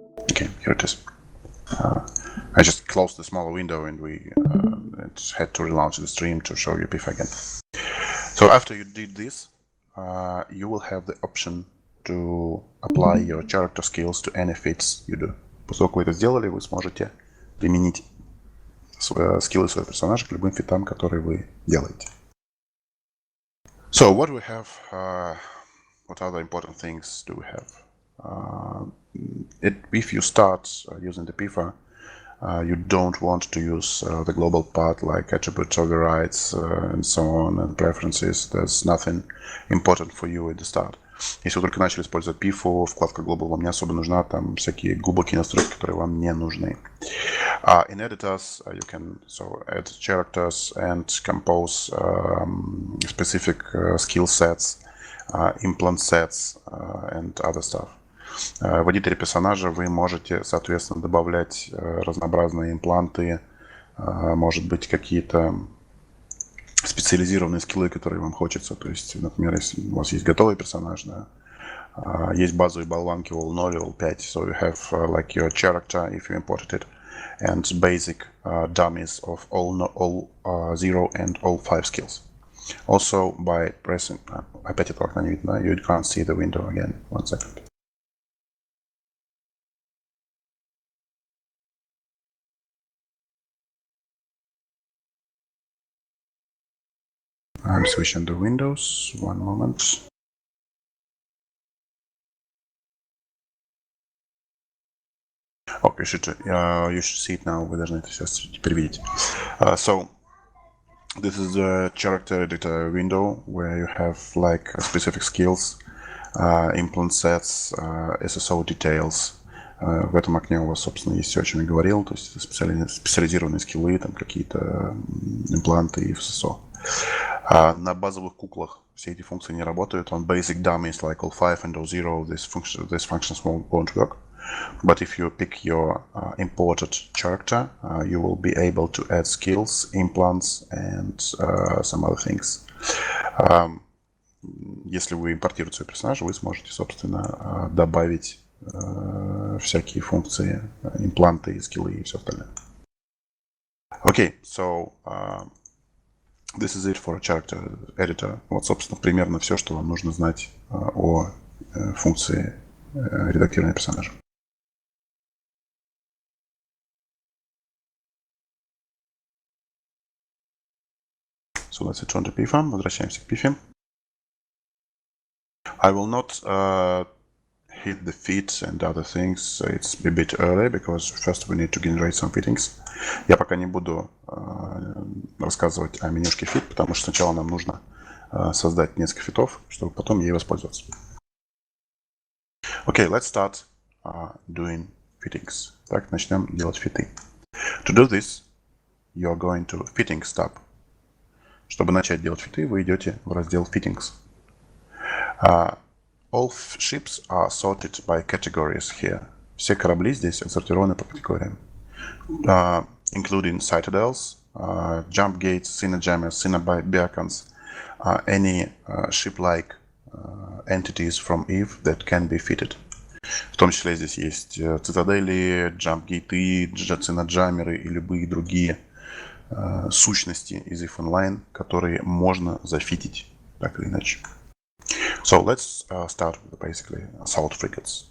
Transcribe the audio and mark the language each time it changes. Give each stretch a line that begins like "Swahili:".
English: Okay, here it is. I just closed the smaller window and we had to relaunch the stream to show you Pifа again. So after you did this, you will have the option to apply your character skills to any feats you do.
Russian: После того, как вы это сделали, вы сможете применить скиллы своего персонажа к любым фитам, которые вы делаете.
English: So what we have, what other important things do we have? If you start using the Pifa, you don't want to use the global part like attribute overrides and so on and preferences. There's nothing important for you at the start.
Russian: Если вы только начали использовать Pifа, вкладка Global вам не особо нужна, там всякие глубокие настройки, которые вам не нужны.
English: In editors, you can add characters and compose specific skill sets, implant sets and other stuff.
Russian: В эдиторе персонажа вы можете, соответственно, добавлять разнообразные импланты, может быть, какие-то специализированные скиллы, которые вам хочется. То есть, например, если у вас есть готовый персонаж, да, есть базовые болванки all 0, all 5.
English: So you have like your character, if you imported it, and basic dummies of all 0 and all 5 skills. Also, by pressing,
Russian: опять это окно не видно,
English: you can't see the window again. 1 second. I'm switching the windows. 1 moment. Okay, you should see it now.
Russian: Вы должны это сейчас теперь видеть.
English: So, this is the character editor window where you have like specific skills, implant sets, SSO details.
Russian: В этом окне у вас, собственно, есть все, о чем я говорил, то есть специализированные скиллы, там какие-то импланты и SSO. На базовых куклах все эти функции не работают.
English: On basic dummies like all5 and all0, these functions won't work. But if you pick your imported character, you will be able to add skills, implants, and some other things.
Russian: Если вы импортируете своего персонажа, вы сможете, собственно, добавить всякие функции, импланты, скиллы и все остальное.
English: Okay, so this is it for a character editor.
Russian: Вот, собственно, примерно все, что вам нужно знать о функции редактирования персонажа.
English: So let's return to Пифа.
Russian: Возвращаемся к Пифе.
English: I will not hit the feet and other things. It's a bit early because first we need to generate some fittings.
Russian: Я пока не буду рассказывать о менюшке fit, потому что сначала нам нужно создать несколько фитов, чтобы потом ей воспользоваться.
English: Okay, let's start doing fittings.
Russian: Так, начнем делать фиты.
English: To do this, you are going to fittings tab.
Russian: Чтобы начать делать фиты, вы идете в раздел fittings.
English: All ships are sorted by categories here.
Russian: Все корабли здесь отсортированы по категориям.
English: Including citadels, jump gates, cinejammers, cinebeacons, any ship-like entities from Eve that can be fitted.
Russian: В том числе здесь есть цитадели, джамп-гейты, циноджамеры и любые другие сущности из Eve Online, которые можно зафитить так или иначе.
English: So let's start with basically assault frigates.